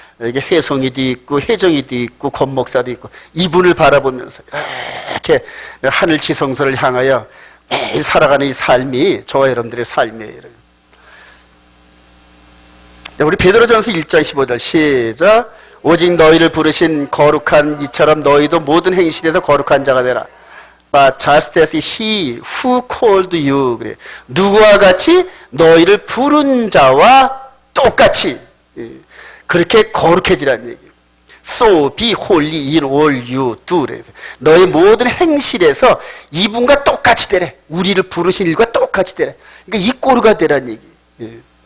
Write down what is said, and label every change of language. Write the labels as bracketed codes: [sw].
[ko] 여기 혜송이도 있고 혜정이도 있고 권목사도 있고 이분을 바라보면서 이렇게 하늘 지성소를 향하여 매일 살아가는 이 삶이 저와 여러분들의 삶이에요. 우리 베드로전서 1장 15절 시작. 오직 너희를 부르신 거룩한 이처럼 너희도 모든 행실에서 거룩한 자가 되라. [en] But just as he who called you, 그래. [ko] 누구와 같이? 너희를 부른 자와 똑같이 그렇게 거룩해지라는 얘기예요. [en] So be holy in all you do. [ko] 너의 모든 행실에서 이분과 똑같이 되래. 우리를 부르신 일과 똑같이 되래. 그러니까 이 꼴가 되라는 얘기예요.